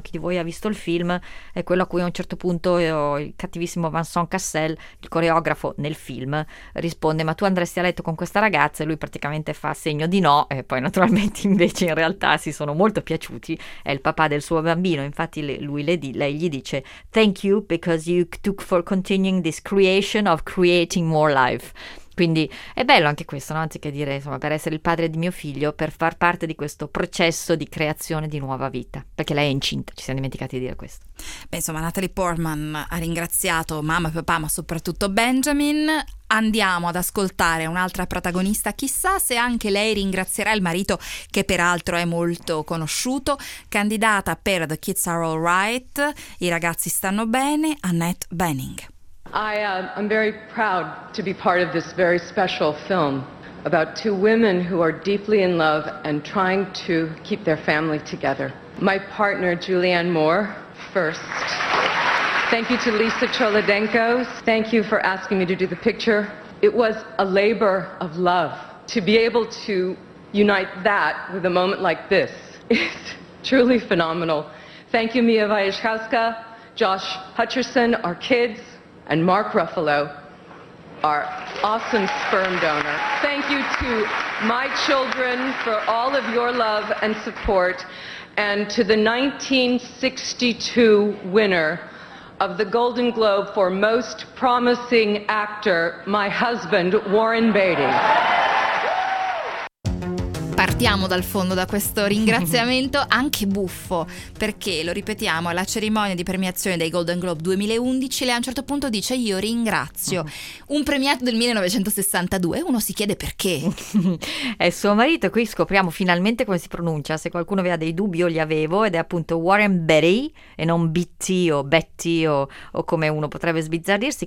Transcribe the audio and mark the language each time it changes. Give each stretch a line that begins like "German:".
Italian: Chi di voi ha visto il film è quello a cui a un certo punto il cattivissimo Vincent Cassel, il coreografo nel film, risponde, ma tu andresti a letto con questa ragazza? E lui praticamente fa segno di no, e poi naturalmente invece in realtà si sono molto piaciuti, è il papà del suo bambino. Infatti lei gli dice
English: thank you because you took for continuing this creation of creating more life.
Italian: Quindi è bello anche questo, no? Anziché dire, insomma, per essere il padre di mio figlio, per far parte di questo processo di creazione di nuova vita, perché lei è incinta, ci siamo dimenticati di dire questo. Beh, insomma, Natalie Portman ha ringraziato mamma e papà, ma soprattutto Benjamin. Andiamo ad ascoltare un'altra protagonista, chissà se anche lei ringrazierà il marito, che peraltro è molto conosciuto, candidata per The Kids Are All Right, I Ragazzi Stanno Bene, Annette Bening.
English: I'm very proud to be part of this very special film about two women who are deeply in love and trying to keep their family together. My partner, Julianne Moore, first. Thank you to Lisa Cholodenko. Thank you for asking me to do the picture. It was a labor of love. To be able to unite that with a moment like this is truly phenomenal. Thank you, Mia Wajcicka, Josh Hutcherson, our kids, and Mark Ruffalo, our awesome sperm donor. Thank you to my children for all of your love and support, and to the 1962 winner of the Golden Globe for Most Promising Actor, my husband, Warren Beatty.
Italian: Partiamo dal fondo, da questo ringraziamento anche buffo, perché lo ripetiamo, alla cerimonia di premiazione dei Golden Globe 2011 lei a un certo punto dice io ringrazio un premiato del 1962, uno si chiede perché. È suo marito, qui scopriamo finalmente come si pronuncia, se qualcuno aveva dei dubbi, io li avevo, ed è appunto Warren Beatty e non Beatty o Betty o come uno potrebbe sbizzarrirsi.